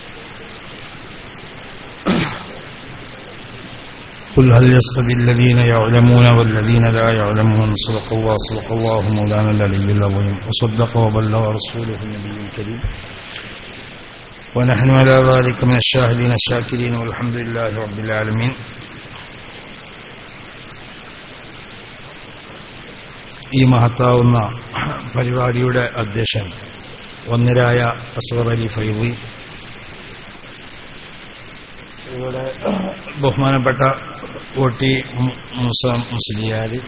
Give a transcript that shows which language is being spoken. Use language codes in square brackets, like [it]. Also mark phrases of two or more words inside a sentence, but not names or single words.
[ar] قل هل يستوي الذين يعلمون والذين لا يعلمون. صدق الله مولانا العلي العظيم وصدق وبلغ رسوله النبي الكريم ونحن على ذلك من الشاهدين الشاكرين والحمد لله رب العالمين. [ml] ഈ മഹത്താവുന്ന പരിപാടിയുടെ അധ്യക്ഷൻ വന്യരായ അസ്ഗർ അലി ഫൈളി, ഇവിടെ ബഹുമാനപ്പെട്ട ഓട്ടി മൂസ മുസ്ലിയാർ,